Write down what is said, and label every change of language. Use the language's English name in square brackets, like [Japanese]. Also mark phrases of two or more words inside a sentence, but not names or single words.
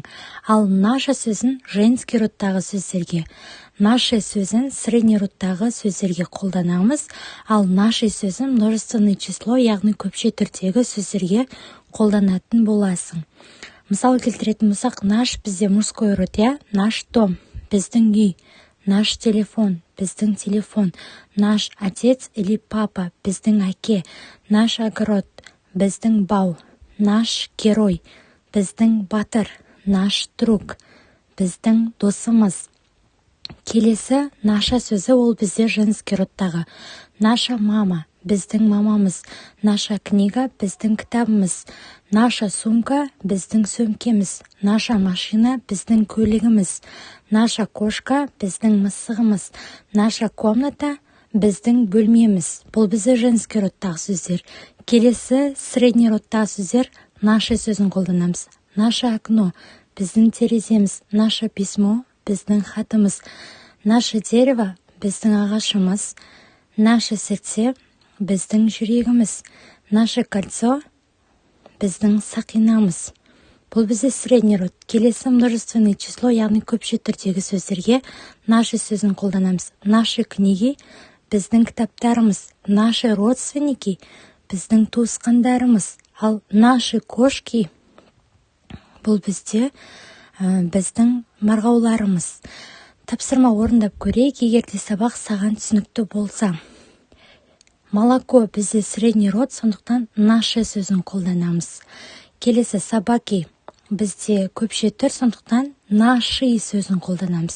[Kazakh] Ал наша сөзін [Russian] женский родтағы [Kazakh] сөздерге. Наши сөзін [Russian] средний родтағы [Kazakh] сөздерге қолданамыз. Ал наши сөзін [Russian] множественное число, [Kazakh] яғни көпше түрдегі сөздерге қолданатын боласың. Мысал келтіретін болсақ, наш бізде [Russian] мужской род, наш дом, [Kazakh] біздің үй, [Russian] наш телефон, [Kazakh] біздің телефон, [Russian] наш отец или папа, [Kazakh] біздің әке, [Russian] наш огород, [Kazakh] біздің бау, [Russian] наш герой, [Kazakh] біздің батыр, [Russian] наш друг, [Kazakh] біздің досымыз. Келесі наша сөзі ол бізде [Russian] женский родтағы. Наша мама, [Kazakh] біздің мамамыз, [Russian] наша книга, [Kazakh] біздің кітабымыз, [Russian] наша сумка, [Kazakh] біздің сөмкеміз, [Russian] наша машина, [Kazakh] біздің көлігіміз, [Russian] наша кошка, [Kazakh] біздің мысығымыз, [Russian] наша комната, [Kazakh] біздің бөлмеміз. Бұл бізде [Russian] женский родтағы [Kazakh] сөздер. Келесі [Russian] средний родтағы [Kazakh] сөздер наши сөзін қолданамыз. [Russian] Наше окно, [Kazakh] біздің тереземіз, [Russian] наше письмо, [Kazakh] біздің хатымыз, [Russian] наше дерево, [Kazakh] біздің ағашымыз, [Russian] наше сердце, [Kazakh] біздің жүрегіміз, [Russian] наше кольцо, [Kazakh] біздің сақинамыз. Бұл бізде [Russian] средний род. [Kazakh] Келесі [Russian] множественное число, [Kazakh] яғни көпше түрдегі сөздерге наши сөзін қолданамыз. [Russian] Наши книги, [Kazakh] біздің кітаптарымыз, [Russian] наши родственники, [Kazakh] біздің туысқандарымыз. [Russian] Ал наши кошки, [Kazakh] бұл бізде біздің марғауларымыз. Тапсырма орындап көрейік, егер де сабақ саған түсінікті болса. Молоко бізде [Russian] средний род, [Kazakh] сондықтан наши сөзін қолданамыз. Келесі собаки бізде көпше түр, сондықтан наши сөзін қолданамыз.